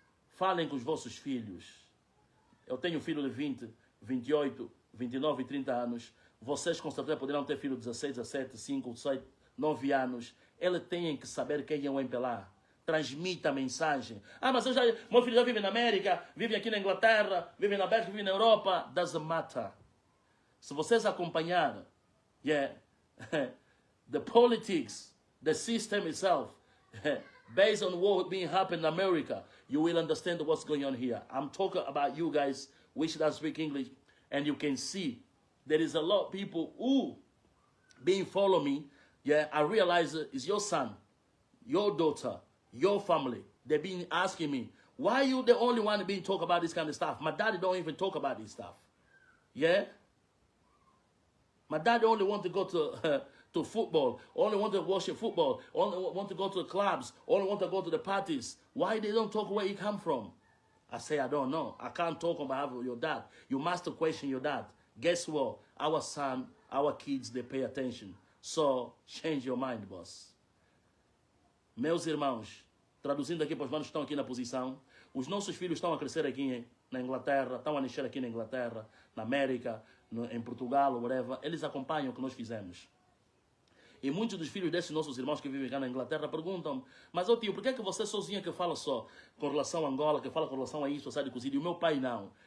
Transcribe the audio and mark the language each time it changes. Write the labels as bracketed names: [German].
[Portuguese] Falem com os vossos filhos. Eu tenho filho de 20, 28, 29 e 30 anos. Vocês com certeza poderão ter filho de 16, 17, 5, 6, 9 anos. Eles têm que saber quem é o MPLA. Transmita a mensagem. Mas meu filho já vive na América, vive aqui na Inglaterra, vive na Bélgica, vive na Europa. [English] Doesn't matter. [Portuguese] Se vocês acompanharem, [English] the politics, the system itself, based on what being happening in America, you will understand what's going on here. I'm talking about you guys which don't speak English, and you can see there is a lot of people who being follow me. I realize it's your son, your daughter, your family. They've been asking me, why are you the only one being talk about this kind of stuff? My daddy don't even talk about this stuff. My dad only want to go to football, only want to watch football, only want to go to the clubs, only want to go to the parties. Why they don't talk where you come from? I say, I don't know. I can't talk on behalf of your dad. You must question your dad. Guess what? our son, our kids, they pay attention. So, change your mind, boss. [Portuguese] Meus irmãos, traduzindo aqui para os manos que estão aqui na posição, os nossos filhos estão a crescer aqui na Inglaterra, estão a nascer aqui na Inglaterra, na América, em Portugal, whatever. Eles acompanham o que nós fizemos. E muitos dos filhos desses nossos irmãos que vivem cá na Inglaterra perguntam: mas ô tio, por que é que você sozinha que fala só com relação a Angola, que fala com relação a isso, a de cozido, e o meu pai não?